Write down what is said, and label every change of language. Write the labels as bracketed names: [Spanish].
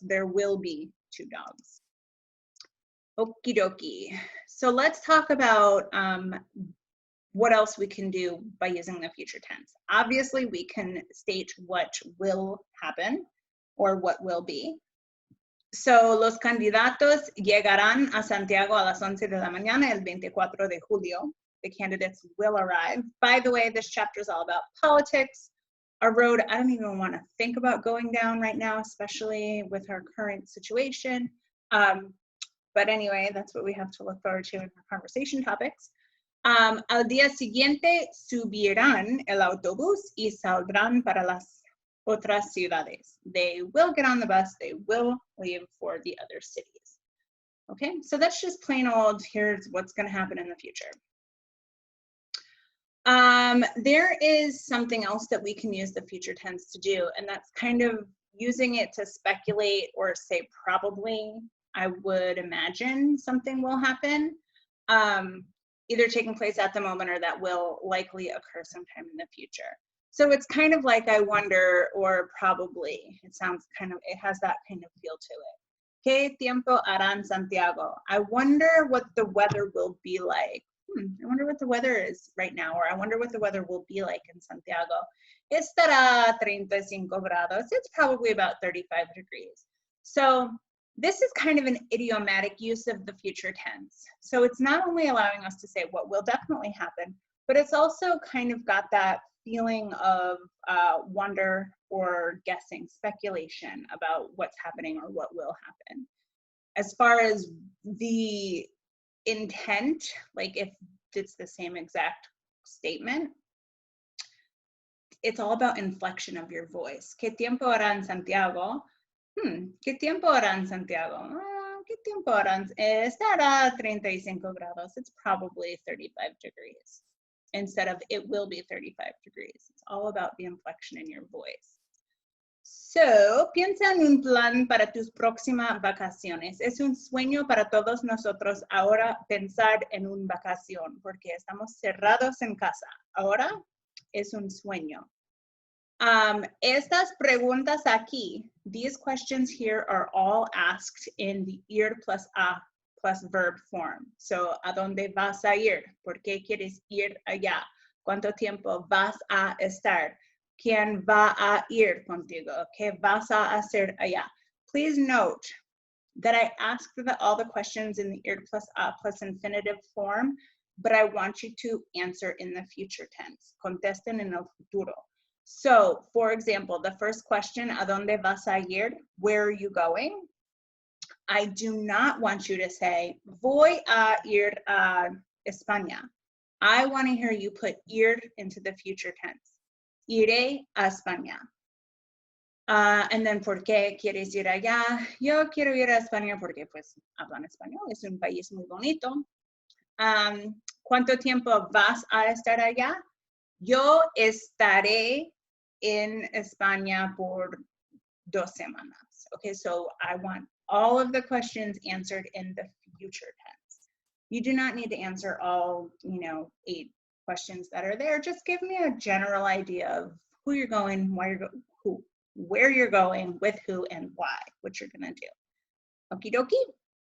[English] There will be 2 dogs. Okie dokie. So let's talk about what else we can do by using the future tense. Obviously, we can state what will happen or what will be. [Spanish] So los candidatos llegarán a Santiago a las 11 de la mañana el 24 de julio. [English] The candidates will arrive. By the way, this chapter is all about politics, a road I don't even want to think about going down right now, especially with our current situation. But anyway, that's what we have to look forward to in our conversation topics. [Spanish] Al día siguiente subirán el autobús y saldrán para las otras ciudades. [English] They will get on the bus, they will leave for the other cities. Okay, so that's just plain old, here's what's going to happen in the future. There is something else that we can use the future tense to do, and that's kind of using it to speculate or say probably, I would imagine something will happen, either taking place at the moment or that will likely occur sometime in the future. So it's kind of like I wonder or probably. It sounds kind of, it has that kind of feel to it. [Spanish] ¿Qué tiempo hará en Santiago? [English] I wonder what the weather will be like. I wonder what the weather is right now, or I wonder what the weather will be like in Santiago. [Spanish] Estará 35 grados. [English] It's probably about 35 degrees. So this is kind of an idiomatic use of the future tense. So it's not only allowing us to say what will definitely happen, but it's also kind of got that feeling of wonder or guessing, speculation about what's happening or what will happen. As far as the intent, like if it's the same exact statement, it's all about inflection of your voice. [Spanish] ¿Qué tiempo hará en Santiago? ¿Qué tiempo hará en Santiago? ¿Qué tiempo hará? Estará 35 grados. [English] It's probably 35 degrees. Instead of it will be 35 degrees. It's all about the inflection in your voice. [Spanish] So, piensa en un plan para tus próximas vacaciones. Es un sueño para todos nosotros ahora pensar en una vacación, porque estamos cerrados en casa. Ahora es un sueño. Estas preguntas aquí, these questions here are all asked in the ir plus a plus verb form. So, ¿a dónde vas a ir? ¿Por qué quieres ir allá? ¿Cuánto tiempo vas a estar? ¿Quién va a ir contigo? ¿Qué vas a hacer allá? [English] Please note that I asked all the questions in the ir plus a plus infinitive form, but I want you to answer in the future tense. [Spanish] Contesten en el futuro. [English] So, for example, the first question, [Spanish] ¿a dónde vas a ir? [English] Where are you going? I do not want you to say, [Spanish] voy a ir a España. [English] I want to hear you put ir into the future tense. [Spanish] Iré a España. [English] And then, [Spanish] ¿por qué quieres ir allá? Yo quiero ir a España porque pues hablan español, es un país muy bonito. ¿Cuánto tiempo vas a estar allá? Yo estaré en España por 2 semanas. [English] Okay, so I want all of the questions answered in the future tense. You do not need to answer all, 8 questions that are there. Just give me a general idea of who you're going, why you're going, where you're going, with who, and why, what you're gonna do. Okie dokie.